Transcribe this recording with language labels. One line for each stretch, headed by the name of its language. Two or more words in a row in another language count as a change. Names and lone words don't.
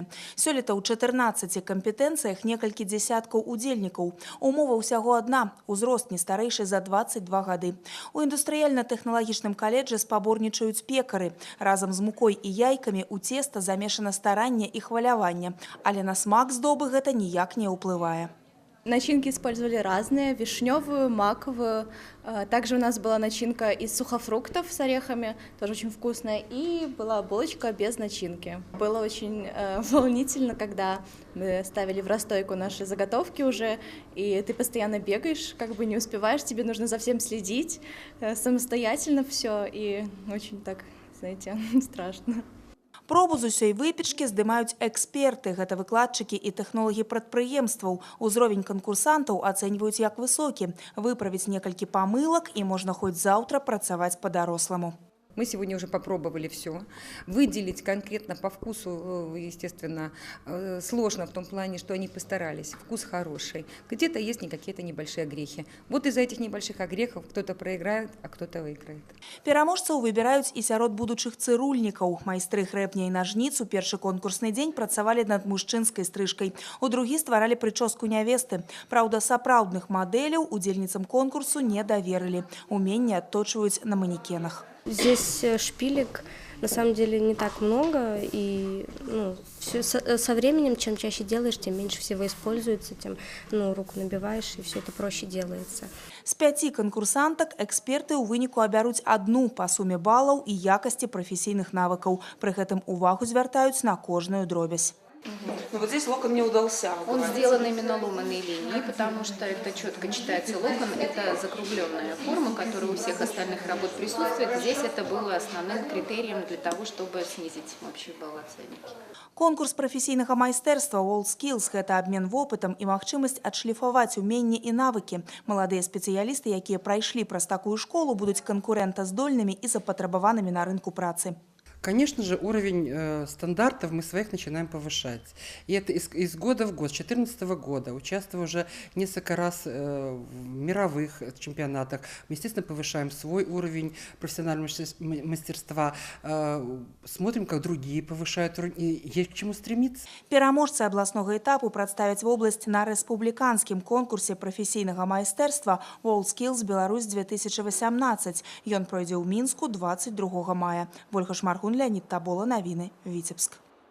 Belarusian: Сёлета ў 14 кампетэнцыях некалькі дзесяткаў удзельнікаў. Умова ўсяго адна – узрост не старэйшы за 22 гады. У індустрыяльна-тэхналагічным каледжы спаборнічаюць пекары. Разам з мукой і яйкамі ў цеста замешана старанне і хваляванне, але на смак здобы гэта ніяк не ўплывае.
Russian: Начинки использовали разные, вишневую, маковую. Также у нас была начинка из сухофруктов с орехами, тоже очень вкусная. И была булочка без начинки. Было очень волнительно, когда мы ставили в расстойку наши заготовки уже, и ты постоянно бегаешь, как бы не успеваешь, тебе нужно за всем следить, самостоятельно все, и очень так, знаете, страшно.
Belarusian: Пробу з усёй выпечкі здымаюць эксперты, гэта выкладчыкі і тэхнолагі прадпрыемстваў. Узровень канкурсантаў ацэньваюць як высокі. Выправіць некалькі памылак і можна хоць заўтра працаваць па-даросламу.
Russian: Мы сегодня уже попробовали все. Выделить конкретно по вкусу, естественно, сложно в том плане, что они постарались. Вкус хороший. Где-то есть какие-то небольшие огрехи. Вот из-за этих небольших огрехов кто-то проиграет, а кто-то выиграет.
Belarusian: Пераможцаў выбіраюць і сярод будучых цырульнікаў. Майстры грэбня і нажніц у першы конкурсны дзень працавалі над мужчынскай стрыжкай. У другі стваралі прычоску нявесты. Праўда, сапраўдных мадэляў удзельніцам конкурсу не даверылі. Уменне адточваюць на манекенах.
Russian: Здесь шпилек на самом деле не так много, и со временем, чем чаще делаешь, тем меньше всего используется, тем руку набиваешь, и все это проще делается.
Belarusian: З 5 канкурсантак эксперты ў выніку абяруць адну па суме балаў і якасці прафесійных навыкаў. Пры гэтым увагу звяртаюць на кожную дробязь.
Russian: Но вот здесь локон не удался. Он сделан именно ломаной линией, потому что это четко читается локон. Это закругленная форма, которая у всех остальных работ присутствует. Здесь это было основным критерием для того, чтобы снизить общий балл оценки.
Belarusian: Конкурс прафесійнага майстэрства WorldSkills – гэта абмен вопытам і магчымасць адшліфаваць уменні і навыкі. Маладыя спецыялісты, якія прайшлі праз такую школу, будуць канкурэнтаздольнымі і запатрабаванымі на рынку працы.
Russian: Конечно же, уровень стандартов мы своих начинаем повышать. И это из года в год, с 2014 года, участвуя уже несколько раз в мировых чемпионатах. Мы, естественно, повышаем свой уровень профессионального мастерства, смотрим, как другие повышают уровень, и есть к чему стремиться.
Belarusian: Пераможцы абласнога этапу прадставяць вобласць на рэспубліканскім конкурсе прафесійнага майстэрства WorldSkills Беларусь 2018. Ён пройдзе ў Мінску 22 мая. Вольга Шмаргун, Леонид Табола, навіны, Віцебск.